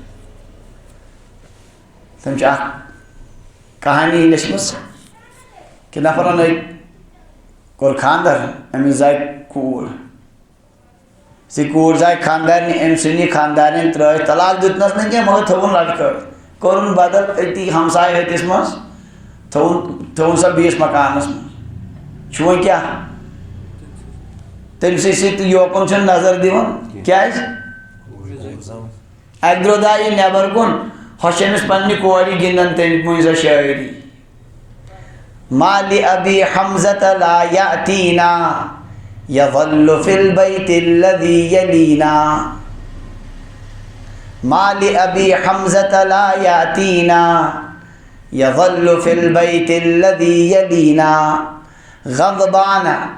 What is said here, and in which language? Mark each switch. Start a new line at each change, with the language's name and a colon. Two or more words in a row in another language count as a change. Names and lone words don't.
Kashmiri: تٔمۍ چھِ اکھ کہانی لیچھمٕژ کہ نفرن أکۍ کوٚر خاندر أمِس زاے کوٗر سُہ کوٗر زاے خاندارنہِ أمۍ سٕنٛدِ خاندارنٮ۪ن ترٛٲوِتھ طلاق دیُتنس نہٕ کینٛہہ مگر تھوٚوُن لٹکٲوِتھ کوٚرُن بدل أتی ہمساے ہتِس منٛز تھوٚوُن سۄ بیٚیِس مکانس منٛز چھُ وۄنۍ کیٛاہ تٔمۍ سٕے یوکُن چھُنہٕ نظر دِوان کیٛازِ اکہِ دۄہ درٛاو یہِ نٮ۪بر کُن ہۄ چھِ أمِس پننہِ کورِ گِنٛدان تٔمۍ مٔنٛزۍ سۄ شٲعری
Arabic: ما لأبي حمزة لا يأتينا يظل في البيت الذي يلينا ما لأبي حمزة لا يأتينا يظل في البيت الذي يلينا غضبان